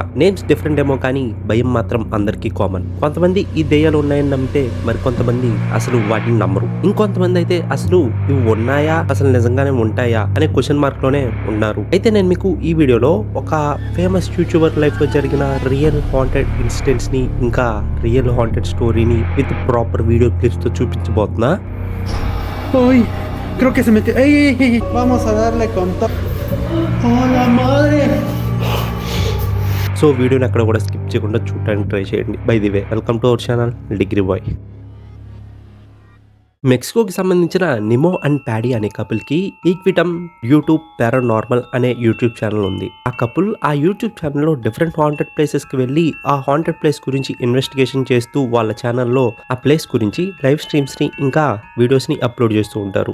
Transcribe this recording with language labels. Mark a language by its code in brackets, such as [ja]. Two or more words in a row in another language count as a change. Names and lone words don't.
[en] names different [te] ఏమో కానీ భయం మాత్రం అందరికీ కామన్. కొంతమంది ఈ దెయ్యాలు ఉన్నాయని నమ్మితే మరికొంతమంది అసలు వాటిని నమ్మరు. ఇంకొంతమంది అయితే అసలు ఇవి ఉన్నాయా? అసలు నిజంగానే ఉంటాయా? అనే [en] question markలోనే [te] ఉన్నారు. అయితే నేను మీకు ఈ వీడియోలో ఒక [en] famous YouTuber lifeలో [te] జరిగిన [en] real haunted incidentsని [te] ఇంకా [en] real haunted storyని with proper video clipsతో [te] చూపించబోతున్నా. [es] Uy, creo que se metió. ¡Ey, ey, ey! Vamos a darle con todo. ¡Oh, la madre! [en] so videoని [te] అక్కడ కూడా స్కిప్ చేయకుండా చూడడానికి ట్రై చేయండి. [en] by the way, welcome to our channel Degree Boy. [te] మెక్సికోకి సంబంధించిన నిమో అండ్ ప్యాడీ అనే కపుల్కి ఈక్విటమ్ యూట్యూబ్ పారానార్మల్ అనే [en] YouTube channel [te] ఉంది. ఆ కపుల్ ఆ [en] YouTube channelలో different haunted placesకి [te] వెళ్ళి ఆ [en] haunted place [te] గురించి ఇన్వెస్టిగేషన్ చేస్తూ వాళ్ళ ఛానల్లో ఆ ప్లేస్ గురించి [en] live streamsని [te] ఇంకా [en] videosని upload [te] చేస్తూ ఉంటారు.